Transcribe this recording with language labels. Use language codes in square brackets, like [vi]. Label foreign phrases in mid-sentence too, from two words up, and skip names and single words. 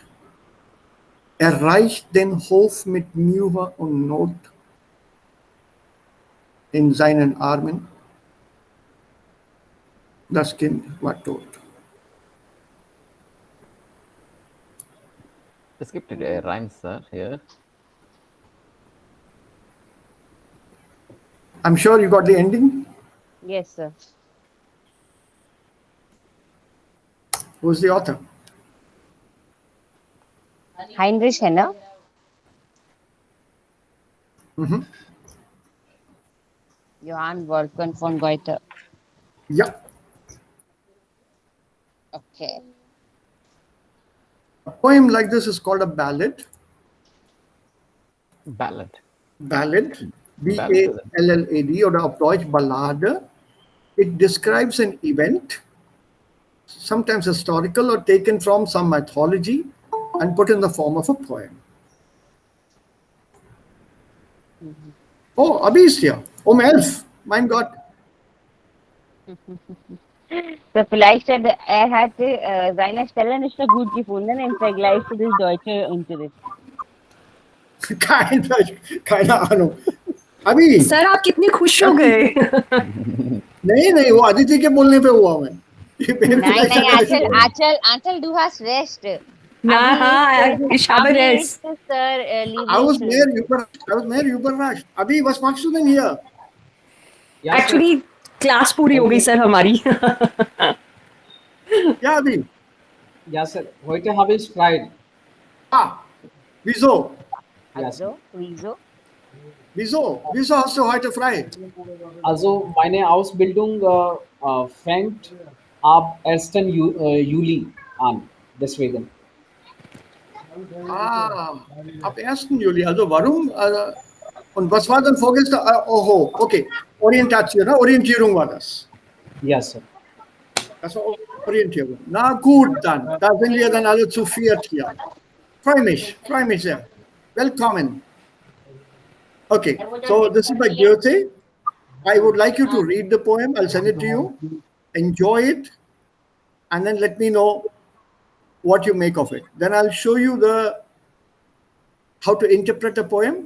[de] Er reicht den Hof mit Mühe und Not in seinen Armen. Das Kind war tot. Es gibt [en] Rhymes, sir, here. I'm sure you got the ending. Yes, sir. Who's the author? Heinrich Henner. Mhm. Johann Wolfgang von Goethe. Yeah. Okay. A poem like this is called a ballad. Ballad. Ballad, B-A-L-L-A-D, or [de] auf Deutsch Ballade. [en] It describes an event, sometimes historical or taken from some mythology, and put in the form of a poem. [de] Oh, Abhi ist hier. 11. Mein Gott. So vielleicht hat seine Stelle nicht so gut gefunden im Vergleich zu dem deutschen Unterricht. keine Ahnung. [hi] अभी सर आप कितने खुश हो गए नहीं वो अदिति के बोलने पे हुआ मैं [de] नहीं आंचल du hast recht. [hi] ना हाँ [de] ich habe recht [en] I was [de] mehr überrascht. अभी was machst du denn hier? [hi] एक्चुअली क्लास पूरी हो गई सर हमारी [de] Ja, अभी Ja, sir. Heute habe ich frei. Wieso? Ja, sir. Wieso hast du heute frei? Also meine Ausbildung fängt ab 1. Juli an. Deswegen. Ab 1. Juli. Also warum? Und was war dann vorgestern? Oho, okay. Orientation, ne? Orientierung war das. [en] Yes, sir. [de] Das war Orientierung. Na gut, dann. Da sind wir dann alle zu viert hier. Freue mich sehr. Willkommen. [en] Okay, so this is by Goethe. I would like you to read the poem. I'll send it to you. Enjoy it, and then let me know what you make of it. Then I'll show you the how to interpret a poem.